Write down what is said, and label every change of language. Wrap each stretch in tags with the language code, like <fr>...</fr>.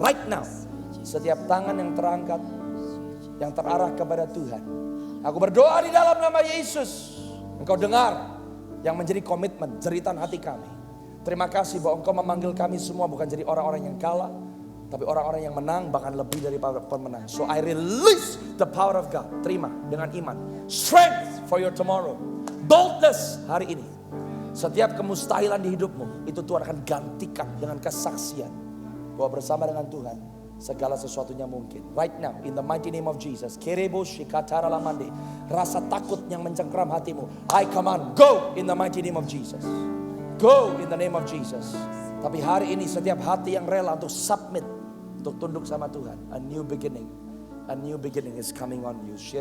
<en>Right now,</en> <id>setiap tangan yang terangkat, yang terarah kepada Tuhan. Aku berdoa di dalam nama Yesus. Engkau dengar yang menjadi komitmen, jeritan hati kami. Terima kasih bahwa engkau memanggil kami semua bukan jadi orang-orang yang kalah. Tapi orang-orang yang menang bahkan lebih dari pemenang.</id> <en>So I release the power of God.</en> <id>Terima dengan iman.</id> <en>Strength for your tomorrow.</en> <id>Boldness hari ini. Setiap kemustahilan di hidupmu itu Tuhan akan gantikan dengan kesaksian. Bahwa bersama dengan Tuhan segala sesuatunya mungkin.</id> <en>Right now in the mighty name of Jesus. Kerebo shikatara lamande.</en> <id>Rasa takut yang mencengkram hatimu.</id> <en>I command go in the mighty name of Jesus. Go in the name of Jesus.</en> <id>Tapi hari ini setiap hati yang rela untuk submit, untuk tunduk sama Tuhan.</id> <en>A new beginning. A new beginning is coming on you.</en>